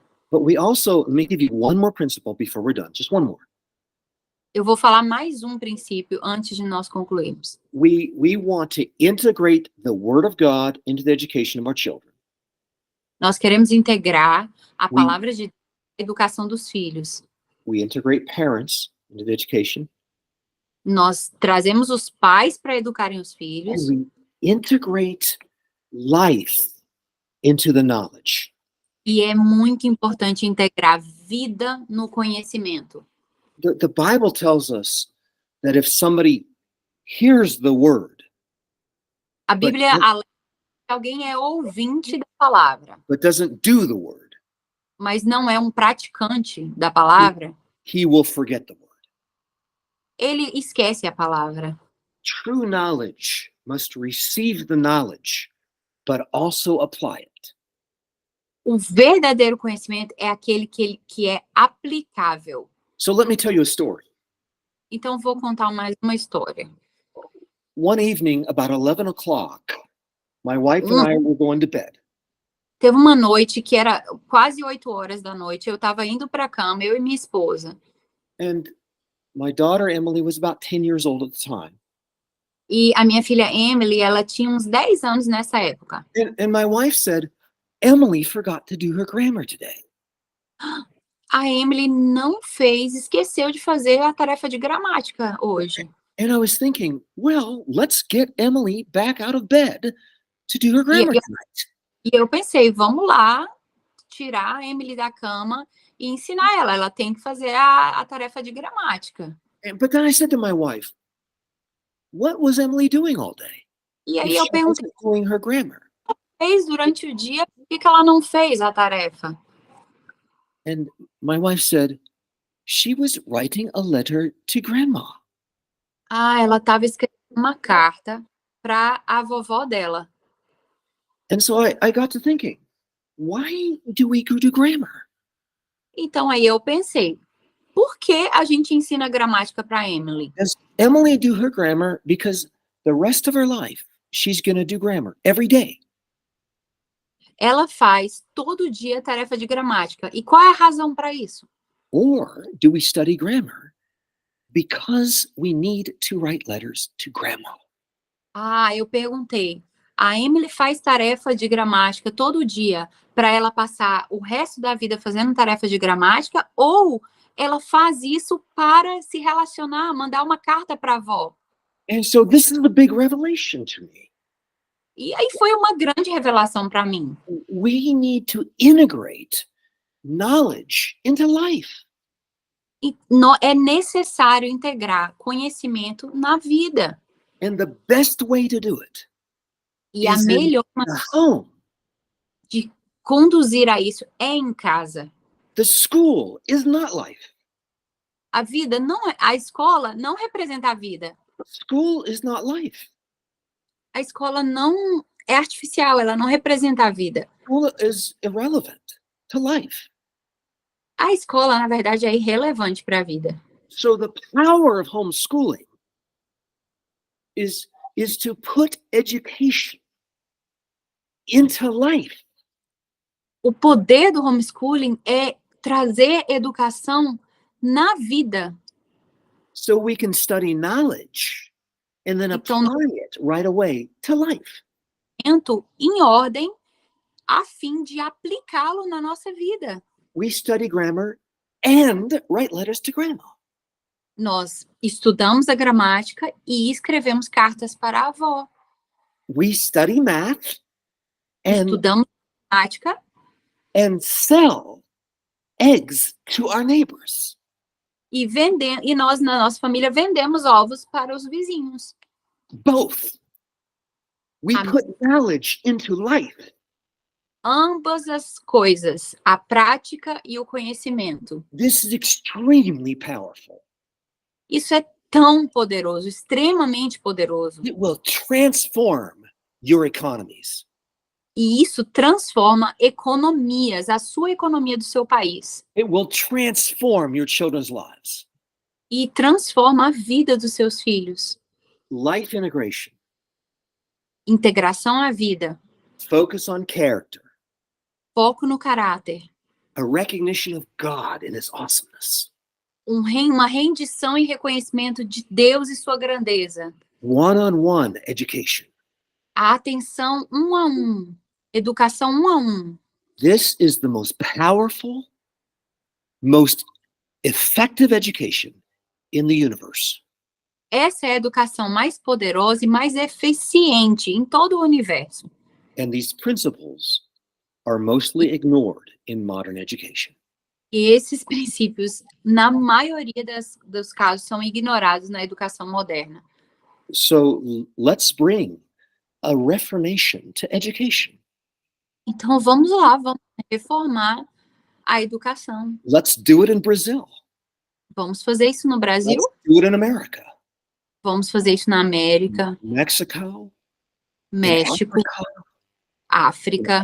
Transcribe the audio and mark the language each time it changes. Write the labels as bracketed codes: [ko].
[en] But we also, let me give you one more principle before we're done. Just one more. [pt] Eu vou falar mais um princípio antes de nós concluirmos. [en] We want to integrate the Word of God into the education of our children. [pt] Nós queremos integrar a [en] We- [pt] palavra de educação dos filhos. [en] We integrate parents into the education. [pt] Nós trazemos os pais para educarem os filhos. [en] And we integrate life into the knowledge. [pt] E é muito importante integrar vida no conhecimento. [en] The Bible tells us that if somebody hears the word, [pt] A Bíblia [en] But- [pt] alerta que alguém é ouvinte da palavra, [en] but doesn't do the word, [pt] mas não é um praticante da palavra, [en] he will forget the word. [pt] ele esquece a palavra. [en] True knowledge must receive the knowledge, but also apply it. [pt] O verdadeiro conhecimento é aquele que é aplicável. [en] So let me tell you a story. [pt] Então, vou contar mais uma história. [en] One evening, about 11 o'clock, my wife and I were going to bed. [pt] Teve uma noite que era quase 8 horas da noite. Eu estava indo para a cama, eu e minha esposa. [en] And my daughter Emily was about 10 years old at the time. [pt] E a minha filha Emily, ela tinha uns 10 anos nessa época. [en] And my wife said, Emily forgot to do her grammar today. [pt] A Emily não fez, esqueceu de fazer a tarefa de gramática hoje. [en] And I was thinking, well, let's get Emily back out of bed to do her grammar tonight. [pt] E eu pensei, vamos lá tirar a Emily da cama e ensinar ela. Ela tem que fazer a tarefa de gramática. [en] But then I said to my wife, what was Emily doing all day? [pt] E [en] If [pt] aí eu [en] she [pt] perguntei, [en] wasn't doing her grammar. [pt] fez durante o dia, por que ela não fez a tarefa? [en] And my wife said, she was writing a letter to grandma. [pt] Ah, ela estava escrevendo uma carta para a vovó dela. [en] And so I got to thinking, why do we go to grammar? [pt] Então aí eu pensei, por que a gente ensina gramática para Emily? [en] Does Emily do her grammar because the rest of her life she's going to do grammar every day? [pt] Ela faz todo dia tarefa de gramática. E qual é a razão para isso? [en] Or do we study grammar because we need to write letters to grandma? [pt] Ah, eu perguntei. A Emily faz tarefa de gramática todo dia para ela passar o resto da vida fazendo tarefa de gramática, ou ela faz isso para se relacionar, mandar uma carta para a avó? [en] And so this is a big revelation to me. [pt] E aí foi uma grande revelação para mim. [en] We need to integrate knowledge into life. [pt] E é necessário integrar conhecimento na vida. [en] And the best way to do it [pt] E a [en] is in [pt] melhor [en] the [pt] maneira [en] home. [pt] de conduzir a isso é em casa. [en] The school is not life. [pt] A vida não é, a escola não representa a vida. [en] School is not life. [pt] A escola não é artificial, ela não representa a vida. [en] School is irrelevant to life. [pt] A escola, na verdade, é irrelevante para a vida. [en] So the power of homeschooling is to put education into life. [pt] O poder do homeschooling é trazer educação na vida. [en] So we can study knowledge and then [pt] Então, [en] apply it right away to life. [pt] Em ordem, a fim de aplicá-lo na nossa vida. [en] We study grammar and write letters to grandma. [pt] Nós estudamos a gramática e escrevemos cartas para a avó. [en] We study math and [pt] Estudamos gramática [en] sell eggs to our neighbors. [pt] e nós, na nossa família, vendemos ovos para os vizinhos. [en] Both. We put knowledge into life. [pt] Ambas as coisas, a prática e o conhecimento. [en] This is extremely powerful. [pt] Isso é tão poderoso, extremamente poderoso. [en] It will transform your economies. [pt] E isso transforma economias, a sua economia do seu país. [en] It will transform your children's lives. [pt] E transforma a vida dos seus filhos. [en] Life integration, [pt] Integração à vida. [en] focus on character, [pt] Foco no caráter. [en] a recognition of God and his awesomeness, [pt] Uma rendição e reconhecimento de Deus e sua grandeza. [en] one-on-one education. [pt] A atenção um a um. Educação um a um. [en] This is the most powerful, most effective education in the universe. [pt] Essa é a educação mais poderosa e mais eficiente em todo o universo. [en] And these principles are mostly ignored in modern education. [pt] E esses princípios, na maioria dos casos, são ignorados na educação moderna. [en] So let's bring a reformation to education. [pt] Então, vamos lá, vamos reformar a educação. [en] Let's do it in Brazil. [pt] Vamos fazer isso no Brasil? [en] Let's do it in America, [pt] Vamos fazer isso na América, [en] Mexico, in [pt] México, [en] Africa,